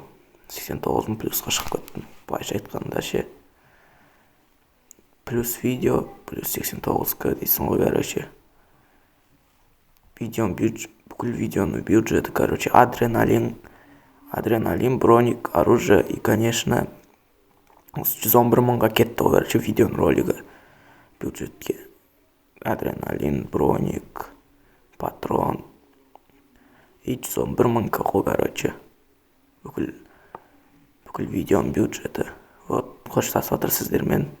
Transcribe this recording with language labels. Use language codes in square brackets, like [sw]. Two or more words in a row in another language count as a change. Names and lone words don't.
[kk] 89 мың плюсқа шығып кеттім. Былайша айтқанда ше. Плюс видео, плюс 89-ка дейсің ғой, короче. Бүкіл видеоның бюджеті, короче, адреналин, броник, [ru] оружие и, конечно, [kk] 111 мыңға кетті ғой, короче, видеоның ролигі бюджетке. Адреналин, броник, патрон и 111 мыңға ғой, короче. Бүкіл видеоның бюджеті. Вот, қоштасып отыр сіздермен.